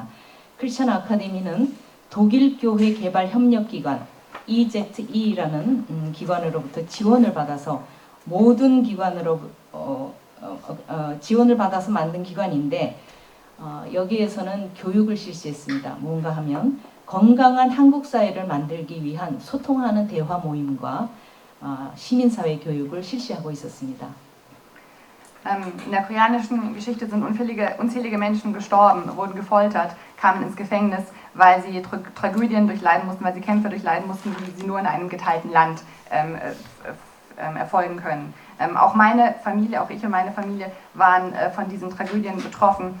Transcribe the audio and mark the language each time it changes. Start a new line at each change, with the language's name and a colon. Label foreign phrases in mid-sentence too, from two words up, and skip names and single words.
Korean: 크리스천 아카데미는 독일 교회 개발 협력기관 EZE라는 기관으로부터 지원을 받아서 모든 기관으로 지원을 받아서 만든 기관인데 여기에서는 교육을 실시했습니다. 뭔가 하면 건강한 한국 사회를 만들기 위한 소통하는 대화 모임과 시민사회 교육을 실시하고 있었습니다.
German: In der koreanischen Geschichte sind unzählige Menschen gestorben, wurden gefoltert, kamen ins Gefängnis, weil sie Tragödien durchleiden mussten, weil sie Kämpfe durchleiden mussten, die sie nur in einem geteilten Land erfolgen können. Auch meine Familie, auch ich und meine Familie waren von diesen Tragödien betroffen.